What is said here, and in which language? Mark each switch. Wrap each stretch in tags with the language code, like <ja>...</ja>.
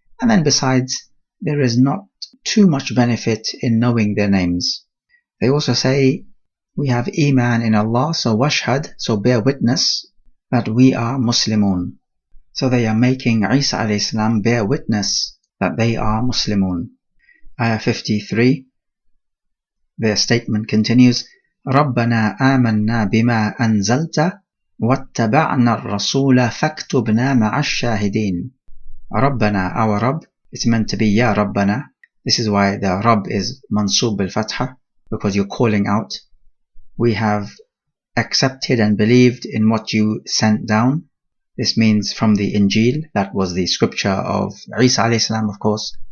<en>And then besides, there is not too much benefit in knowing their names. They also say, we have Iman in Allah, so washhad, so bear witness that we are Muslimun. So they are making Isa alayhi salam bear witness that they are Muslimun. Ayah 53, their statement continues,</en> <ar>رَبَّنَا آمَنَّا بِمَا أَنزَلْتَ وَاتَّبَعْنَا الرَّسُولَ فَاكْتُبْنَا مَعَ الشَّاهِدِينَ.</ar> <en>Rabbana, our Rabb, it's meant to be Ya Rabbana. This is why the Rabb is mansub bil-fatha, because you're calling out. We have accepted and believed in what you sent down. This means from the Injil, that was the scripture of Isa alayhi salam, of course.</en>